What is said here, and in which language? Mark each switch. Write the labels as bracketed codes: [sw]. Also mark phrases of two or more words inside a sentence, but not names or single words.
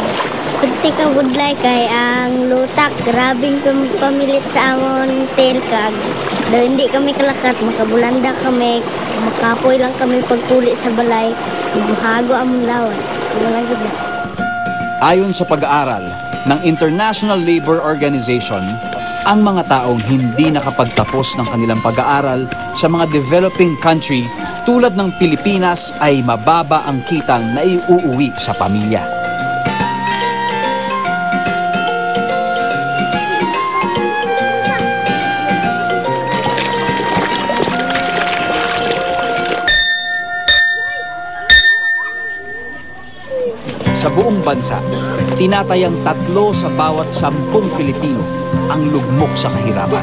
[hil] Kunti ka budlay kay ang lutak, grabing pamilit sa amon telkag. Daw hindi kami kalakat, makabulanda kami, makapoy lang kami pagkuli sa balay, ibuhago among lawas. Wala gud. [tl] Ayon sa pag-aaral ng International Labor Organization, ang mga taong hindi nakapagtapos ng kanilang pag-aaral sa mga [en] developing country [tl] tulad ng Pilipinas ay mababa ang kitang na iuuwi sa pamilya. Sa buong bansa, tinatayang 3 sa bawat 10 Filipino ang lugmok sa kahirapan.